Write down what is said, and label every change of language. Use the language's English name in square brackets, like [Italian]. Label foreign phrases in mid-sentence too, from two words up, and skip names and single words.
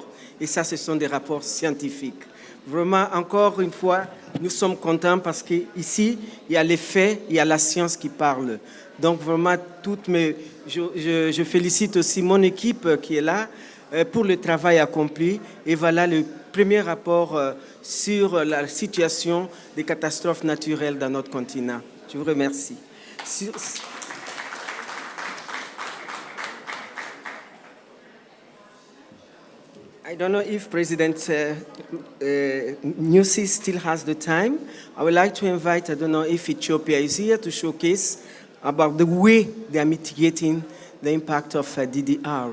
[French] Et ça, ce sont des rapports scientifiques. Vraiment, encore une fois, nous sommes contents parce qu'ici, il y a les faits, il y a la science qui parle. Donc, vraiment, je félicite aussi mon équipe qui est là pour le travail accompli. Et voilà le premier rapport sur la situation des catastrophes naturelles dans notre continent. Je vous remercie. [English] I don't know if President Nyusi still has the time. I would like to invite, I don't know if Ethiopia is here to showcase about the way they are mitigating the impact of DDR.